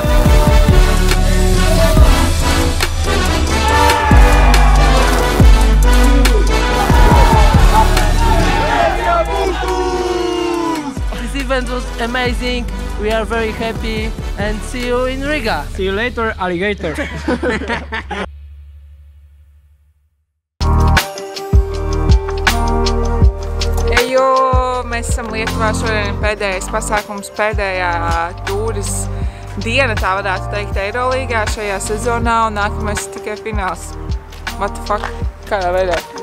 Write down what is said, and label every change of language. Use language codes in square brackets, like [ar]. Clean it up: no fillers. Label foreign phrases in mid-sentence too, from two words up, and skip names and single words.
[en] This event was amazing. We are very happy and see you in Riga. See you later, alligator. [lv] Mēs esam Lietuvā, šodien pēdējais pasākums, pēdējā tūris diena, tā varētu teikt, Eirolīgā šajā sezonā, un nākamais tikai fināls. [en] What the fuck? [lv] Kādā veidā?